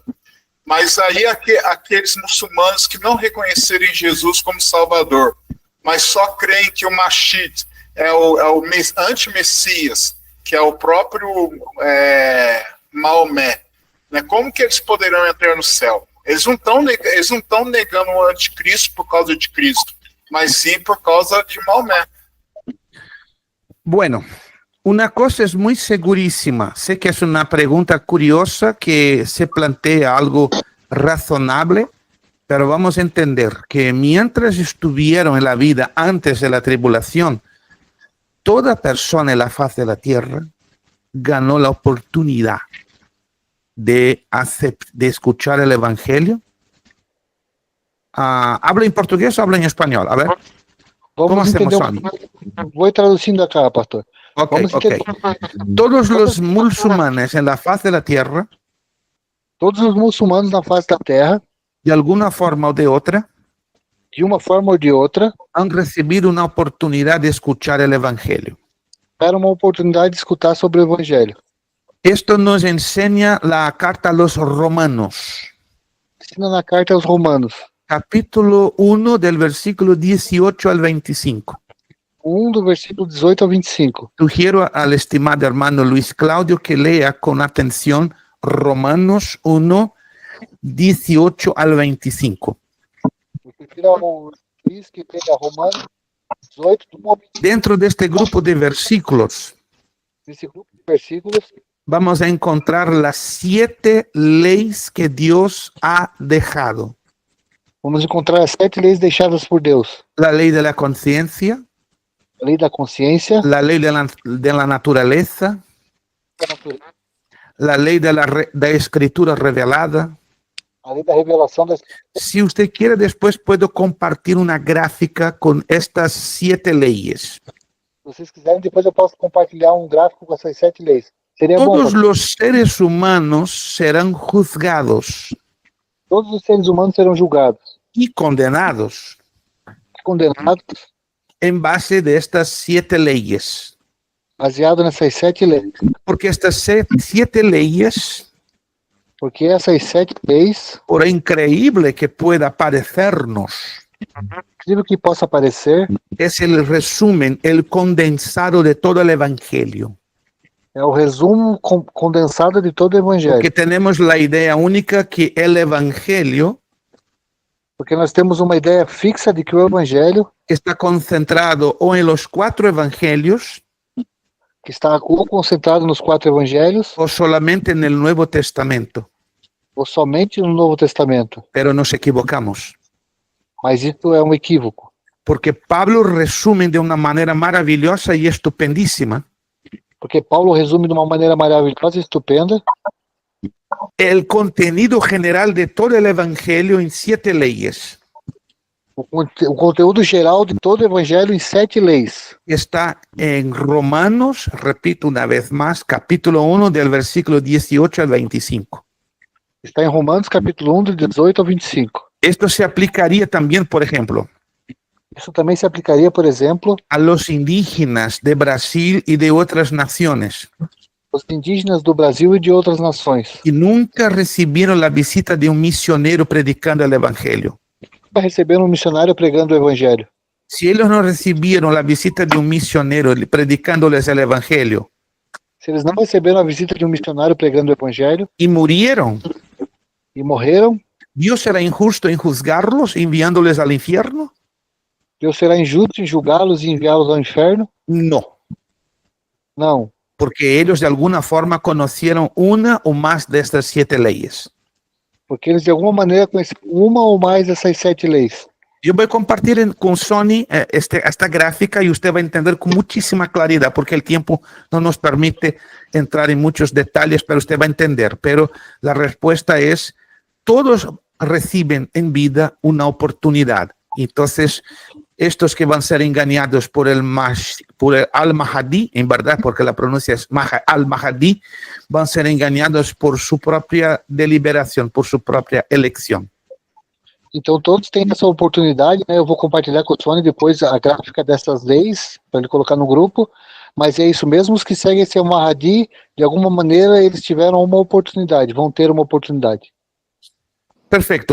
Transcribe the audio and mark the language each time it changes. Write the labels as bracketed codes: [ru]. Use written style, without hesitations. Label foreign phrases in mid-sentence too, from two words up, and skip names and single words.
[pt] Mas aí aqueles muçulmanos que não reconhecerem Jesus como Salvador, mas só creem que o Mashid é o anti-messias, que é o próprio Maomé, né? Como que eles poderão entrar no céu? Eles não estão negando o anticristo por causa de Cristo, mas sim por causa de Maomé. [es] Bueno, una cosa es muy segurísima. Sé que es una pregunta curiosa que se plantea algo razonable, pero vamos a entender que mientras estuvieron en la vida antes de la tribulación, toda persona en la faz de la tierra ganó la oportunidad de escuchar el Evangelio. ¿Habla en portugués o habla en español? A ver. ¿Cómo hacemos, Sami? Voy traduciendo acá, pastor. Ok. Todos los musulmanes en la faz de la tierra, [pt] todos os muçulmanos na face da terra, [es] de alguna forma o de otra, [pt] de uma forma ou de outra, [es] han recibido una oportunidad de escuchar el Evangelio. [pt] tiveram uma oportunidade de escutar sobre o Evangelho. [es] Esto nos enseña la carta a los romanos, [pt] Ensina na carta aos Romanos, [es] capítulo 1 del versículo 18 al 25. [pt] 1 do versículo 18 ao 25. [es] Sugiero al estimado hermano Luis Claudio que lea con atención Romanos 1, 18 al 25. [pt] Eu prefiro ao Luiz que pega Romanos 18 do 1 ao 25. [es] Dentro de este grupo de versículos, [pt] Nesse grupo de versículos, [es] vamos a encontrar las 7 leyes que Dios ha dejado. [pt] vamos encontrar as 7 leis deixadas por Deus. [es] La ley de la conciencia, [pt] A lei da consciência, [es] la ley de la naturaleza, [pt] da natureza, [es] la ley de la escritura revelada. [pt] a lei da revelação das... [es] Si usted quiere, después puedo compartir una gráfica con estas 7 leyes. [pt] Se vocês quiserem, depois eu posso compartilhar um gráfico com essas 7 leis. Seria bom, [es] Todos [pt] pastor. [es] los seres humanos serán juzgados [pt] Todos os seres humanos serão julgados, [es] y condenados [pt] condenados, [es] en base de estas 7 leyes. [pt] baseado nessas 7 leis. [es] Porque estas 7 leyes, [pt] Porque essas 7 leis, [es] por increíble que pueda parecernos, [pt] incrível que possa parecer, [es] es el resumen, el condensado de todo el Evangelio. [pt] é o resumo condensado de todo o Evangelho. [es] Porque tenemos la idea única que el Evangelio [pt] Porque nós temos uma ideia fixa de que o Evangelho, [es] está concentrado o en los 4 evangelios [pt] que está ou concentrado nos 4 Evangelhos, [es] o solamente en el Nuevo Testamento. [pt] ou somente no Novo Testamento. [es] Pero nos equivocamos, [pt] Mas isso é um equívoco. [es] porque Pablo resume de una manera maravillosa y estupendísima [pt] Porque Paulo resume de uma maneira maravilhosa e estupenda [es] el contenido general de todo el evangelio en 7 leyes. [pt] O conteúdo geral de todo o evangelho em 7 leis. [es] Está en Romanos, repito una vez más, capítulo 1 del versículo 18 al 25. [pt] Está em Romanos capítulo 1, do 18 ao 25. [es] Esto se aplicaría también, por ejemplo, [pt] Isso também se aplicaria, por exemplo, [es] a los indígenas de Brasil y de otras naciones [pt] aos indígenas do Brasil e de outras nações, [es] que nunca recibieron la visita de un misionero predicando el evangelio. [pt] para receber um missionário pregando o evangelho. [es] Si ellos no recibieron la visita de un misionero predicándoles el evangelio [pt] Se eles não receberam a visita de um missionário pregando o evangelho [es] y murieron, [pt] e morreram, [es] ¿Dios será injusto en juzgarlos, enviándoles al infierno? [pt] Deus será injusto em julgá-los e enviá-los ao inferno? [es] No, [pt] Não, [es] porque ellos de alguna forma conocieron una o más de estas 7 leyes. [pt] porque eles de alguma maneira conheceram uma ou mais dessas 7 leis. [es] Yo voy a compartir con Sony esta gráfica y usted va a entender con muchísima claridad, porque el tiempo no nos permite entrar en muchos detalles, pero usted va a entender. Pero la respuesta es, todos reciben en vida una oportunidad. Entonces, estos que van a ser engañados por el Al-Mahdi, en verdad, porque la pronuncia es Al-Mahdi, van a ser engañados por su propia deliberación, por su propia elección. [pt] Então todos têm essa oportunidade, né? Eu vou compartilhar com o Sony depois a gráfica dessas leis, para ele colocar no grupo, mas é isso mesmo, os que seguem esse Mahdi, de alguma maneira eles tiveram uma oportunidade, vão ter uma oportunidade. [es] Perfecto.